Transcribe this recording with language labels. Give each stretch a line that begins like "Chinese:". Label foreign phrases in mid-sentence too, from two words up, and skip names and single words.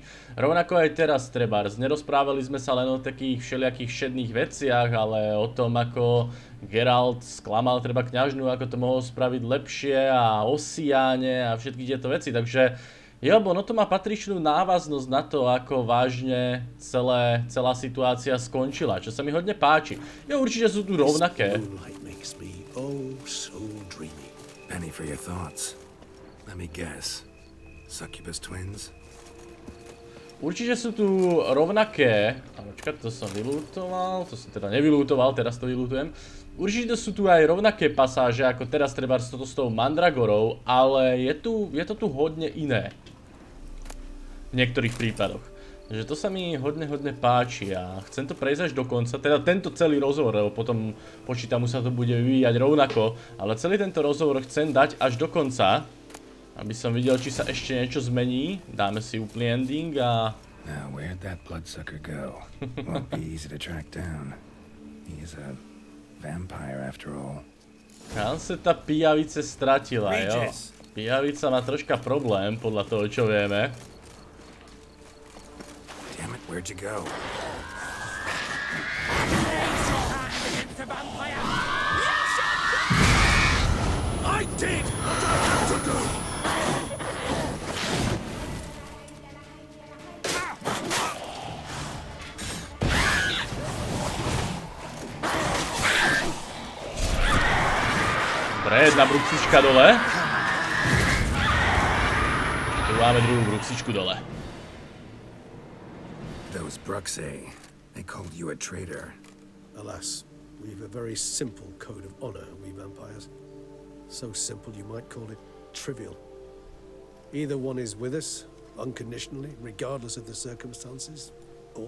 Slovak: Rovnako aj teraz trebárs, nerozprávali sme sa len o takých všelijakých všedných veciach, ale o tom, ako Geralt sklamal treba kňažnu, ako to mohol spraviť lepšie a o Siáne a všetky tieto veci, takže ono to má patričnú návaznosť na to, ako vážne celá situácia skončila, čo sa mi hodne páči. Určite sú tu rovnaké.
English: Penny for your thoughts. Let me guess. Succubus twins?
Slovak: Určite sú tu rovnaké. Počkaj, to som vylútoval, to som teda nevylútoval, teraz to vylútujem. Určite sú tu aj rovnaké pasáže, ako teraz trebárs toto s tou mandragorou, ale je to tu hodne iné. V niektorých prípadoch. Takže to sa mi hodne páči a chcem to prejsť až do konca, teda tento celý rozhovor, lebo potom počítam, sa to bude vyvíjať rovnako, ale celý tento rozhovor chcem dať až do konca, aby som videl, či sa ešte niečo zmení. Dáme si úplný ending a...
English: Now, where'd that bloodsucker go? Won't be easy to track down. He is a vampire after all.
Slovak: Kam sa tá pijavice stratila, jo? Pijavica má troška problém, podľa toho, čo vieme.
English: Damn it, where'd you go? I did what I had to do!
Slovak: Dobre, jedna bruxička dole. Tu máme druhú bruxičku dole.
English: Those Bruxay, they called you a traitor. Alas, we've a very simple code of honor, we vampires. So simple you might call it trivial. Either one is with us, unconditionally, regardless of the circumstances, or...